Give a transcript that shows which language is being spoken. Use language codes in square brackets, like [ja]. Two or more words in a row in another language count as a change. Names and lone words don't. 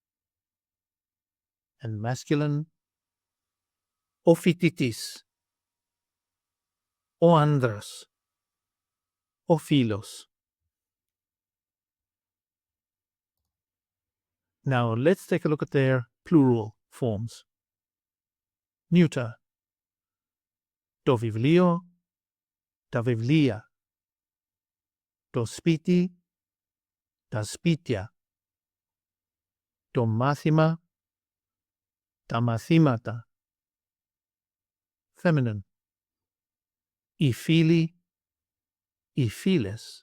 [en] And masculine. [el] Ο φοιτητής. Ο άντρας. Ο φίλος. [en] Now let's take a look at their plural forms. neuter. [el] Το βιβλίο, τα βιβλία. Το σπίτι, τα σπίτια. Το μάθημα, τα μαθήματα. Feminine. Οι φίλοι, οι φίλες.